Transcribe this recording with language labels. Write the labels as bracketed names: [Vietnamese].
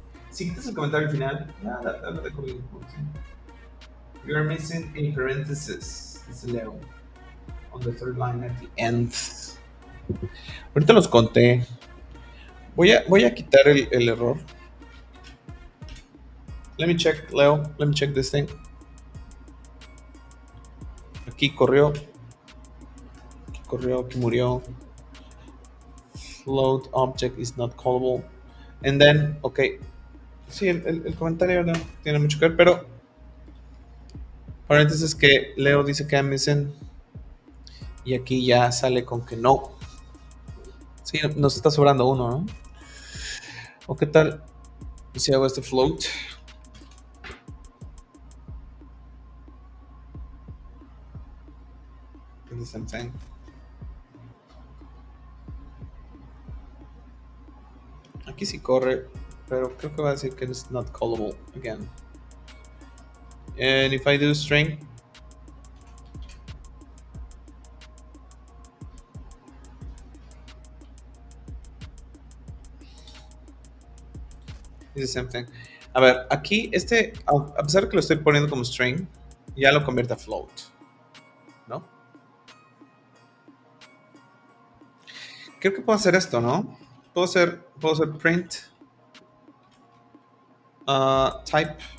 [Spanish] Si quitas el comentario al final, lo dejo bien. [English] You are missing a parenthesis. [Spanish] Dice Leo. [English] On the third line at the end. [Spanish] Ahorita los conté. Voy a quitar el error. [English] Let me check, Leo. Let me check this thing. [Spanish] Aquí corrió. Aquí murió. [English] Float object is not callable. And then, ok. [Spanish] Sí, el comentario no tiene mucho que ver, pero paréntesis que Leo dice que [English] I'm missing. [Spanish] Y aquí ya sale con que no. Sí, nos está sobrando uno, ¿no? ¿O qué tal si hago este float? [English] It's the same thing. [Spanish] Aquí sí corre, pero creo que va a decir que [English] it's not callable again. And if I do string, it's the same thing. [Spanish] A ver, aquí a pesar de que lo estoy poniendo como string, ya lo convierte a float, ¿no? Creo que puedo hacer esto, ¿no? Puedo hacer print type.